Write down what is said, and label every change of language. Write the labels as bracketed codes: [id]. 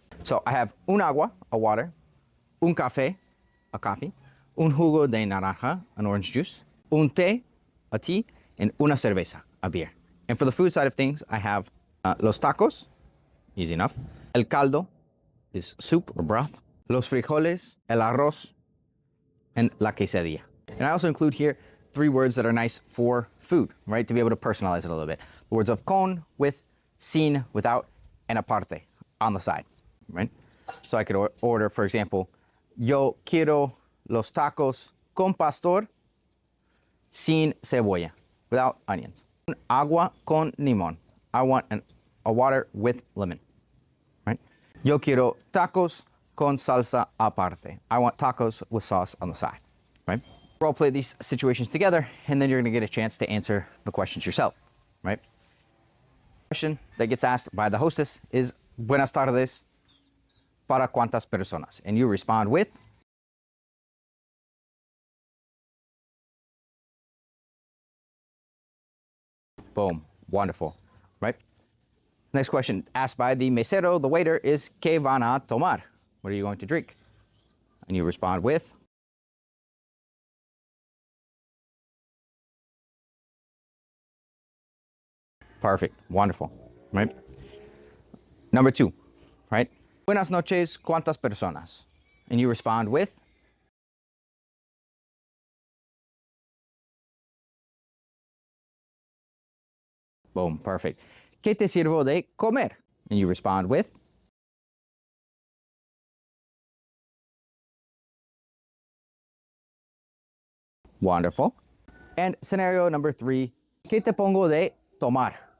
[en] So I have un agua, a water, un café, a coffee, un jugo de naranja, an orange juice, un té, a tea, and una cerveza, a beer. And for the food side of things, I have los tacos, easy enough. El caldo is soup or broth. [es] Los frijoles, el arroz, and la quesadilla. [en] And I also include here 3 words that are nice for food, right? To be able to personalize it a little bit. The words of con, with, sin, without, and aparte, on the side, right? So I could order, for example, [es] yo quiero los tacos con pastor, sin cebolla, [en] without onions. [es] Agua con limón. [en] I want a water with lemon, right? [es] Yo quiero tacos con salsa aparte. [en] I want tacos with sauce on the side, right? Role play these situations together, and then you're gonna get a chance to answer the questions yourself, right? The question that gets asked by the hostess is, [es] buenas tardes, para cuántas personas? [en] And you respond with, boom, wonderful, right? Next question asked by the mesero, the waiter, is [es] ¿Qué van a tomar? [en] What are you going to drink? And you respond with, perfect, wonderful, right? Number 2, right? [es] Buenas noches, ¿cuántas personas? [en] And you respond with, boom, perfect. ¿Qué te sirvo de comer? And you respond with, wonderful. And scenario number 3, [es] ¿qué te pongo de tomar?